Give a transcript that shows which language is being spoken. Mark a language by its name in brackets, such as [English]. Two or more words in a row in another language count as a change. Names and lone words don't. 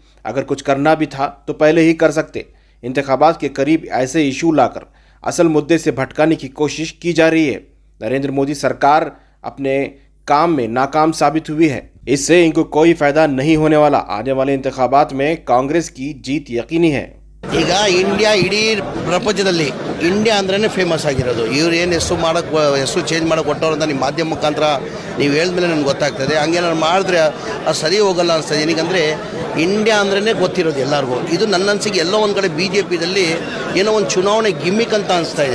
[Hindi] अगर कुछ करना भी था तो पहले ही कर सकते। इंतखाबात के करीब ऐसे इशू लाकर असल मुद्दे से भटकाने की कोशिश की जा रही है। नरेंद्र मोदी सरकार अपने काम में नाकाम साबित हुई है। इससे इनको कोई फायदा नहीं होने वाला। आने वाले इंतखाबात में कांग्रेस की जीत यकीनी है। [Kannada] ಈಗ ಇಂಡಿಯಾ ಇಡೀ ಪ್ರಪಂಚದಲ್ಲಿ ಇಂಡಿಯಾ ಅಂದ್ರೇ ಫೇಮಸ್ ಆಗಿರೋದು. ಇವ್ರು ಏನು ಹೆಸರು ಚೇಂಜ್ ಮಾಡೋಕೆ ಕೊಟ್ಟವ್ರು ಅಂತ ನಿಮ್ಮ ಮಾಧ್ಯಮ ಮುಖಾಂತರ ನೀವು ಹೇಳಿದ್ಮೇಲೆ ನನಗೆ ಗೊತ್ತಾಗ್ತದೆ. ಹಂಗೇನಾದ್ರು ಮಾಡಿದ್ರೆ ಅದು ಸರಿ ಹೋಗಲ್ಲ ಅನಿಸ್ತದೆ. ಏನಕ್ಕೆ ಇಂಡಿಯಾ ಅಂದ್ರೇ ಗೊತ್ತಿರೋದು ಎಲ್ಲರಿಗೂ. ಇದು ನನ್ನ ಅನಿಸಿಕೆ ಎಲ್ಲೋ ಒಂದು ಕಡೆ BJPದಲ್ಲಿ ಏನೋ ಒಂದು ಚುನಾವಣೆ ಗಿಮ್ಮಿಕ್ ಅಂತ ಅನಿಸ್ತಾ ಇದೆ.